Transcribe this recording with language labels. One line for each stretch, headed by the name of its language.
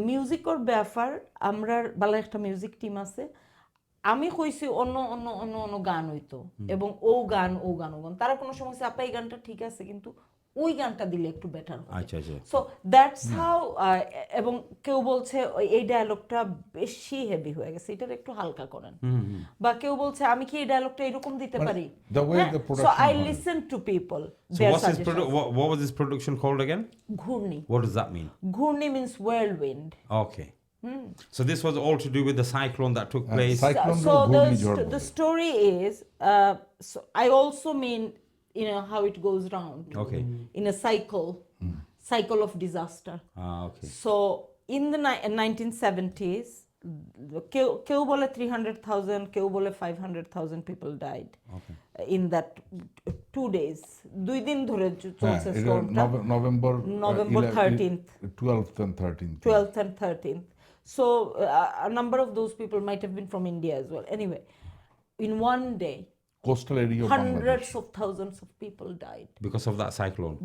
Bangla: মিউজিকর ব্যাপার আমরা বালা একটা মিউজিক টিম আছে আমি কইছি অন্য গান হইতো এবং ও গান তারা কোনো সমস্যা আপা এই গানটা ঠিক আছে কিন্তু ওই গানটা দিলে একটু বেটার হবে। আচ্ছা আচ্ছা। সো দ্যাটস হাউ এবং কেউ বলছে এই ডায়লগটা বেশি হেভি হয়ে গেছে এটার একটু হালকা করেন বা কেউ বলছে আমি কি এই ডায়লগটা এরকম দিতে পারি so I listen to people there suggestion
English: what was this production called again?
Bangla: ঘূর্ণি
English: What does that mean? ঘূর্ণি means whirlwind. Okay. So this was all to do with the cyclone that took place. So the story is so I also mean how it goes round. Okay. In a cycle of disaster. Okay. So in the 1970s, কেউ বলে 300,000, কেউ বলে 500,000 people died. Okay. In that 2 days.
Bangla: 2 দিন ধরে চলছে stormটা.
English: November 13th. 12th and 13th. 12th and 13th. So a number of those people might have been from India as well. Anyway, in one day, coastal area of hundreds of thousands of people died because of that cyclone.